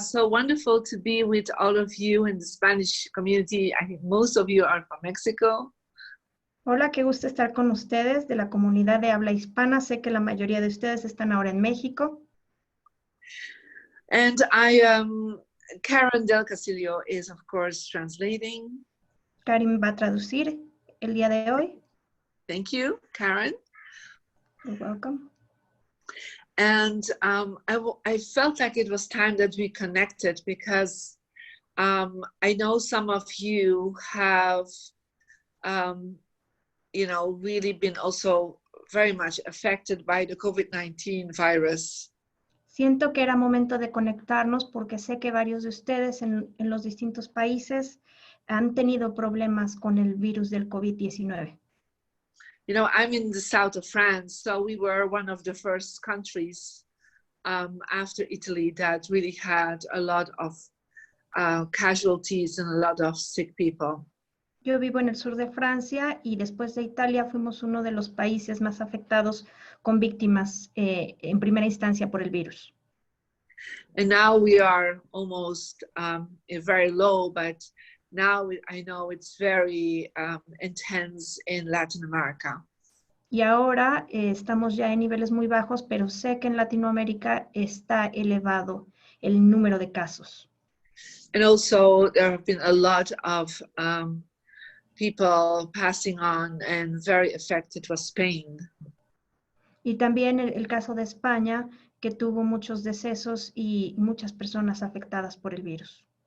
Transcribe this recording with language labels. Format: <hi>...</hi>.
<en>So wonderful to be with all of you in the Spanish community. I think most of you are from Mexico.</en> <es>Hola, qué gusto estar con ustedes de la comunidad de habla hispana. Sé que la mayoría de ustedes están ahora en México.</es> <en>And Karen Del Castillo is, of course, translating.</en> <es>Karin va a traducir el día de hoy.</es> <en>Thank you, Karen. You're welcome. And I felt like it was time that we connected because I know some of you have, really been also very much affected by the COVID-19 virus.</en> <es>Siento que era momento de conectarnos porque sé que varios de ustedes en los distintos países han tenido problemas con el virus del COVID-19.</es> <en>You know, I'm in the south of France, so we were one of the first countries after Italy that really had a lot of casualties and a lot of sick people.</en> <es>Yo vivo en el sur de Francia y después de Italia fuimos uno de los países más afectados con víctimas en primera instancia por el virus.</es> <en>And now we are almost very low, but now I know it's very intense in Latin America.</en> <es>Y ahora estamos ya en niveles muy bajos, pero sé que en Latinoamérica está elevado el número de casos.</es> <en>And also there have been a lot of people passing on, and very affected was Spain.</en> <es>Y también el caso de España, que tuvo muchos decesos y muchas personas afectadas por el virus.</es>